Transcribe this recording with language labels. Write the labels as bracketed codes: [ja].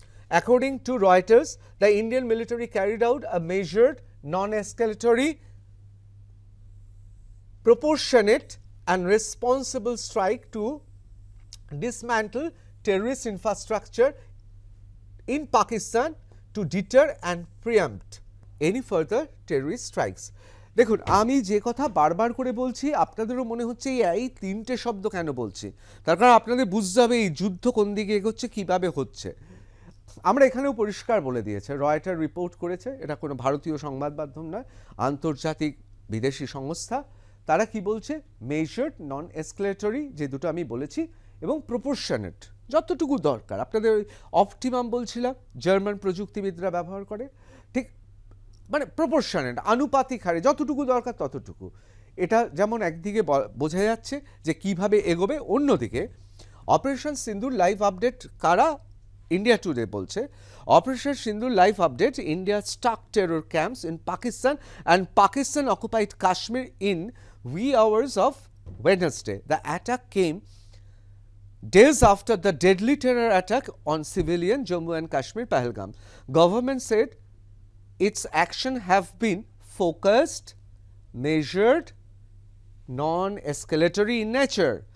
[en] According to Reuters, the Indian military carried out a measured, non-escalatory, proportionate and responsible strike to dismantle terrorist infrastructure in Pakistan to deter and preempt any further terrorist strikes. [bn] দেখুন, আমি যে কথা বারবার করে বলছি, আপনাদেরও মনে হচ্ছে এই 3টে শব্দ কেন বলছি, তার কারণ আপনাদের বুঝতে হবে এই যুদ্ধ কোন দিকে এগোচ্ছে, কিভাবে হচ্ছে। আমরা এখানেও পরিষ্কার বলে দিয়েছে, রয়টার রিপোর্ট করেছে, এটা কোনো ভারতীয় সংবাদ মাধ্যম নয়, আন্তর্জাতিক বিদেশি সংস্থা। তারা কি বলছে? মেজার্ড, নন এসকেলেটরি, যে দুটো আমি বলেছি, এবং প্রপোর্শনেট, যতটুকু দরকার। আপনাদের ওই অপটিমাম বলছিলাম, জার্মান প্রযুক্তিবিদরা ব্যবহার করে, ঠিক মানে প্রপোর্শনেট, আনুপাতিক হারে যতটুকু দরকার ততটুকু। এটা যেমন একদিকে বোঝা যাচ্ছে যে কিভাবে এগোবে, অন্যদিকে অপারেশন সিন্দুর লাইভ আপডেট কারা? [en] India Today বলছে, Operation Sindoor live update: India struck terror camps in Pakistan and Pakistan occupied Kashmir in wee hours of Wednesday. The attack came days after the deadly terror attack on civilian Jammu and Kashmir, Pahalgam. Government said its action have been focused, measured, non-escalatory in nature.